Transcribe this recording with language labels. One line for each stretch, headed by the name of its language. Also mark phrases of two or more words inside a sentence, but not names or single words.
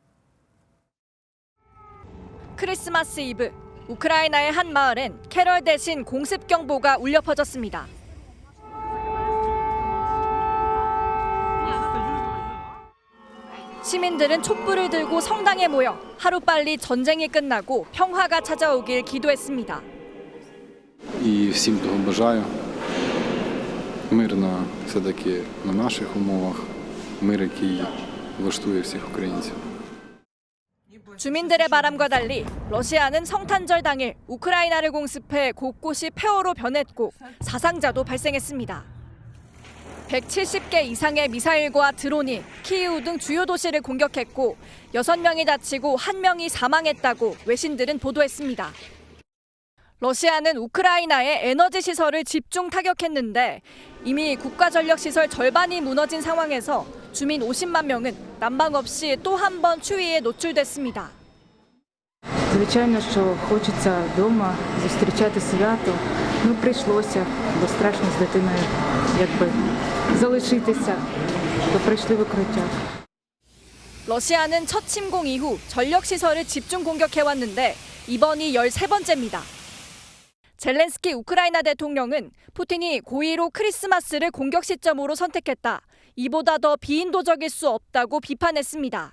Korean: 크리스마스 이브, 우크라이나의 한 마을엔 캐럴 대신 공습 경보가 울려 퍼졌습니다. 시민들은 촛불을 들고 성당에 모여 하루빨리 전쟁이 끝나고 평화가 찾아오길 기도했습니다.
Ukrainian: І всім того бажаю мирно все-таки на наших умовах, мир, який влаштує всіх українців.
Korean: 주민들의 바람과 달리 러시아는 성탄절 당일 우크라이나를 공습해 곳곳이 폐허로 변했고 사상자도 발생했습니다. 170개 이상의 미사일과 드론이 키이우 등 주요 도시를 공격했고 6명이 다치고 1명이 사망했다고 외신들은 보도했습니다. 러시아는 우크라이나의 에너지 시설을 집중 타격했는데 이미 국가전력시설 절반이 무너진 상황에서 주민 50만 명은 난방 없이 또 한 번 추위에 노출됐습니다.
Ukrainian: Звичайно, що хочеться вдома зустрічати свято. Ну, прийшлося, бо страшно з дитиною якби залишитися, то прийшли в укриття.
Korean: 러시아는 첫 침공 이후 전력시설을 집중 공격해왔는데 이번이 13번째입니다. 젤렌스키 우크라이나 대통령은 푸틴이 고의로 크리스마스를 공격 시점으로 선택했다. 이보다 더 비인도적일 수 없다고 비판했습니다.